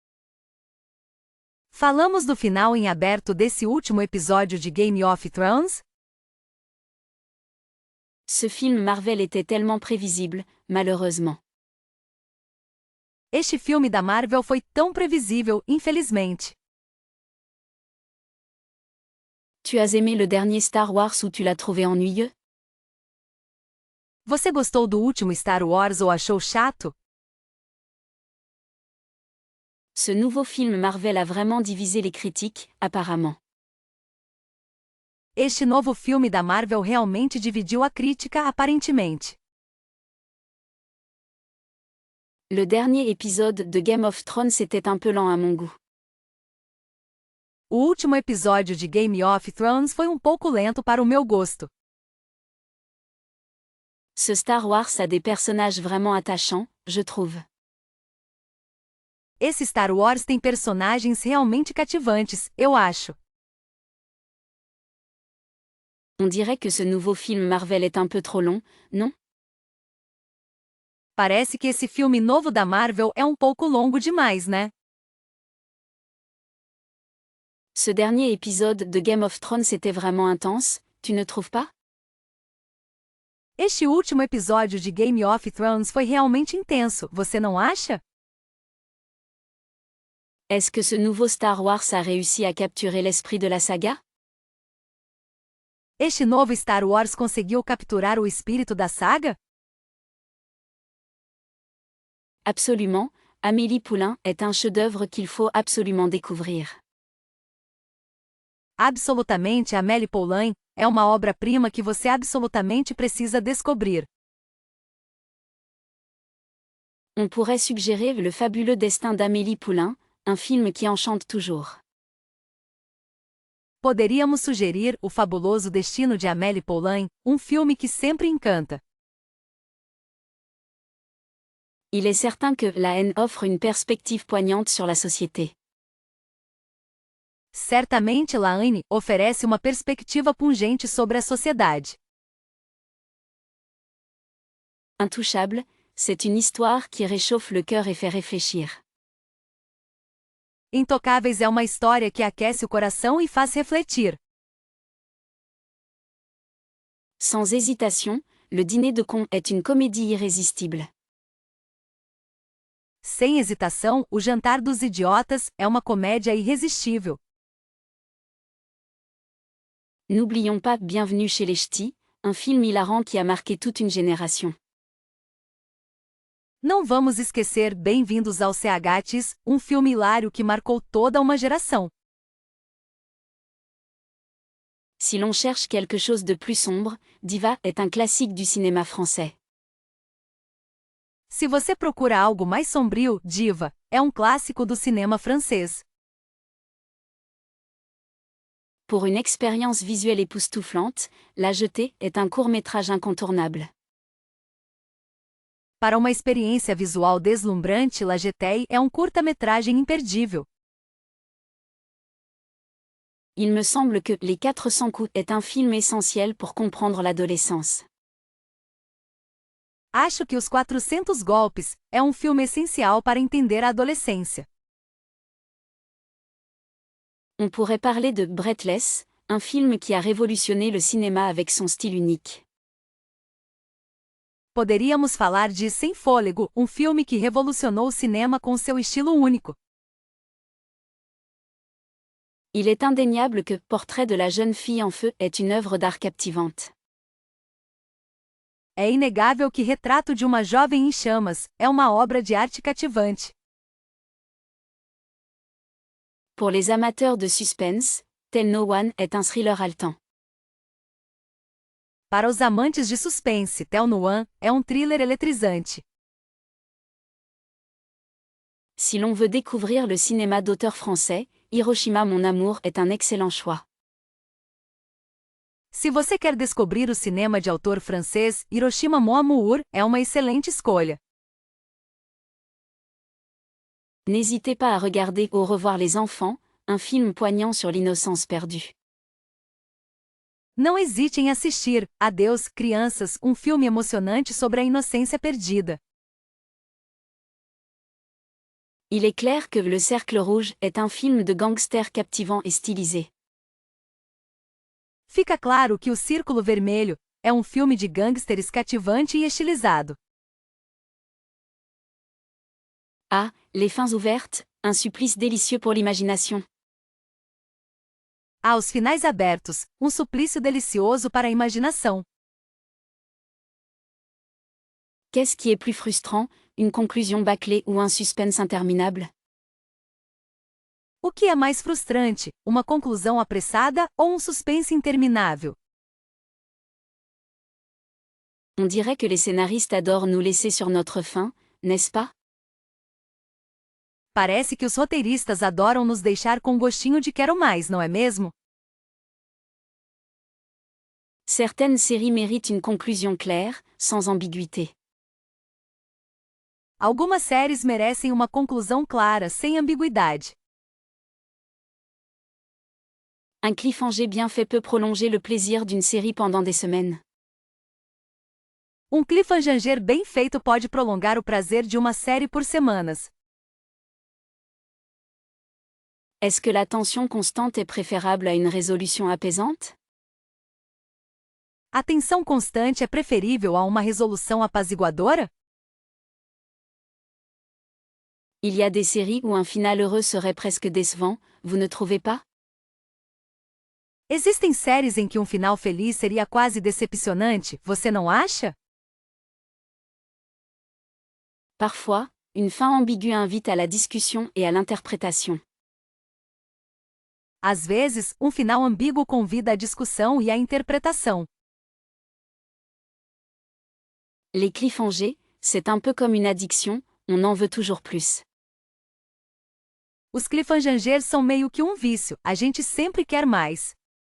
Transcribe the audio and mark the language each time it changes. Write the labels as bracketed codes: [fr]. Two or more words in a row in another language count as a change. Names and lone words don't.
[pt] Falamos do final em aberto desse último episódio de Game of Thrones? [fr] Ce film Marvel était tellement prévisible, malheureusement. [pt] Este filme da Marvel foi tão previsível, infelizmente. [fr] Tu as aimé le dernier Star Wars ou tu l'as trouvé ennuyeux? [pt] Você gostou do último Star Wars ou achou chato? [fr] Ce nouveau film Marvel a vraiment divisé les critiques, apparemment. [pt] Este novo filme da Marvel realmente dividiu a crítica, aparentemente. [fr] Le dernier épisode de Game of Thrones était un peu lent à mon goût. [pt] O último episódio de Game of Thrones foi um pouco lento para o meu gosto. [fr] Ce Star Wars a des personnages vraiment attachants, je trouve. [pt] Esse Star Wars tem personagens realmente cativantes, eu acho. [fr] On dirait que ce nouveau film Marvel est un peu trop long, non? [pt] Parece que esse filme novo da Marvel é um pouco longo demais, né? [fr] Ce dernier épisode de Game of Thrones était vraiment intense, tu ne trouves pas? [pt] Este último episódio de Game of Thrones foi realmente intenso, você não acha? [fr] Est-ce que ce nouveau Star Wars a réussi à capturer l'esprit de la saga? [pt] Este novo Star Wars conseguiu capturar o espírito da saga? [fr] Absolument, Amélie Poulain est un chef-d'œuvre qu'il faut absolument découvrir. [pt] Absolutamente, Amélie Poulain é uma obra-prima que você absolutamente precisa descobrir. [fr] On pourrait suggérer Le fabuleux destin d'Amélie Poulain, un film qui enchante toujours. [pt] Poderíamos sugerir O Fabuloso Destino de Amélie Poulain, um filme que sempre encanta. [fr] Il est certain que La haine offre une perspective poignante sur la société. [pt] Certamente La Haine oferece uma perspectiva pungente sobre a sociedade. [fr] Intouchable, c'est une histoire qui réchauffe le cœur et fait réfléchir. [pt] Intocáveis é uma história que aquece o coração e faz refletir. [fr] Sans hésitation, Le dîner de cons est une comédie irrésistible. [pt] Sem hesitação, O Jantar dos Idiotas é uma comédia irresistível. [fr] N'oublions pas Bienvenue chez les Ch'tis, un film hilarant qui a marqué toute une génération. [pt] Não vamos esquecer Bem-vindos ao CHs, um filme hilário que marcou toda uma geração. [fr] Si l'on cherche quelque chose de plus sombre, Diva est un classique du cinéma français. [pt] Se você procura algo mais sombrio, Diva é um clássico do cinema francês. [fr] Pour une expérience visuelle époustouflante, La Jetée est un court-métrage incontournable. [pt] Para uma experiência visual deslumbrante, La Jetée é um curta-metragem imperdível. [fr] Il me semble que Les 400 coups est un film essentiel pour comprendre l'adolescence. [pt] Acho que Os 400 Golpes é um filme essencial para entender a adolescência. [fr] On pourrait parler de Breathless, un film qui a révolutionné le cinéma avec son style unique. [pt] Poderíamos falar de Sem Fôlego, um filme que revolucionou o cinema com seu estilo único. [fr] Il est indéniable que Portrait de la jeune fille en feu est une œuvre d'art captivante. [pt] É inegável que Retrato de uma Jovem em Chamas é uma obra de arte cativante. [fr] Pour les amateurs de suspense, Tell No One est un thriller haletant. [pt] Para os amantes de suspense, Tell No One é um thriller eletrizante. [fr] Si l'on veut découvrir le cinéma d'auteur français, Hiroshima Mon Amour est un excellent choix. [pt] Se você quer descobrir o cinema de autor francês, Hiroshima Mon Amour é uma excelente escolha. [fr] N'hésitez pas à regarder Au revoir les enfants, un film poignant sur l'innocence perdue. [pt] Não hesite em assistir Adeus, Crianças, um filme emocionante sobre a inocência perdida. [fr] Il est clair que Le Cercle Rouge est un film de gangster captivant et stylisé. [pt] Fica claro que O Círculo Vermelho é um filme de gangsters cativante e estilizado. [fr] Ah, Les fins ouvertes, un supplice délicieux pour l'imagination. [pt] Os finais abertos, um suplício delicioso para a imaginação. [fr] Qu'est-ce qui est plus frustrant, une conclusion bâclée ou un suspense interminable? [pt] O que é mais frustrante, uma conclusão apressada ou um suspense interminável? [fr] On dirait que les scénaristes adorent nous laisser sur notre faim, n'est-ce pas? [pt] Parece que os roteiristas adoram nos deixar com gostinho de quero mais, não é mesmo? [fr] Certaines séries méritent une conclusion claire, sans ambiguïté. [pt] Algumas séries merecem uma conclusão clara, sem ambiguidade. [fr] Un cliffhanger bien fait peut prolonger le plaisir d'une série pendant des semaines. [pt] Um cliffhanger bem feito pode prolongar o prazer de uma série por semanas. [fr] Est-ce que la tension constante est préférable à une résolution apaisante? [pt] A tensão constante é preferível a uma resolução apaziguadora? [fr] Il y a des séries où un final heureux serait presque décevant, vous ne trouvez pas? [pt] Existem séries em que um final feliz seria quase decepcionante, você não acha? [fr] Parfois, une fin ambiguë invite à la discussion et à l'interprétation. [pt] Às vezes, um final ambíguo convida à discussão e à interpretação. [fr] Les cliffhangers, c'est un peu comme une addiction, on en veut toujours plus. [pt] Os cliffhangers são meio que um vício, a gente sempre quer mais.